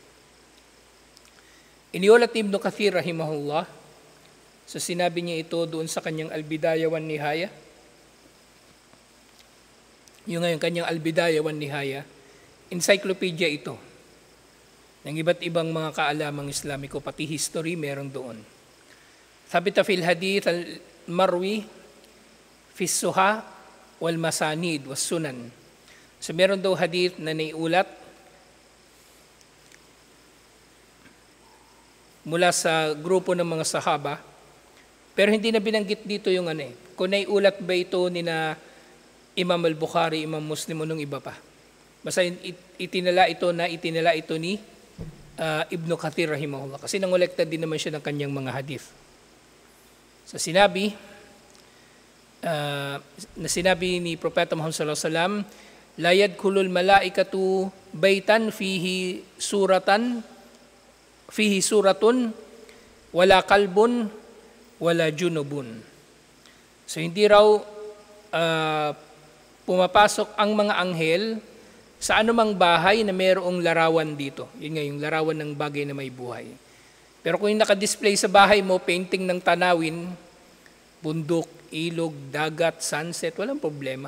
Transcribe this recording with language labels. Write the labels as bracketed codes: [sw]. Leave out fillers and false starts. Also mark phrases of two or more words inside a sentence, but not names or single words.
[tl] Iniulat Ibn Kathir rahimahullah, so sinabi niya ito doon sa kanyang Al-Bidayah wan Nihaya. Yung ngayon kanyang Al-Bidayah wan Nihaya, encyclopedia ito ng iba't ibang mga kaalamang Islamiko, pati history meron doon. [ar] ثابتة في الحديث المروي في الصحاح والمسانيد والسنن. [tl] So meron daw hadith na naiulat mula sa grupo ng mga sahaba, pero hindi na binanggit dito yung kung naiulat ba ito ni na Imam al-Bukhari, Imam Muslim o nung iba pa. Basta itinala ito ni Ibn Kathir rahimahullah kasi nangolekta din naman siya ng kanyang mga hadith. So sinabi ni Propeta Muhammad [ar] صلى الله عليه وسلم, لا يدخل الملائكة بيتا فيه صورة ولا كلب ولا جنب. [tl] So hindi raw pumapasok ang mga anghel sa anumang bahay na mayroong larawan dito. Yun nga yung larawan ng bagay na may buhay. Pero kung yung naka-display sa bahay mo, painting ng tanawin, bundok, ilog, dagat, sunset, walang problema.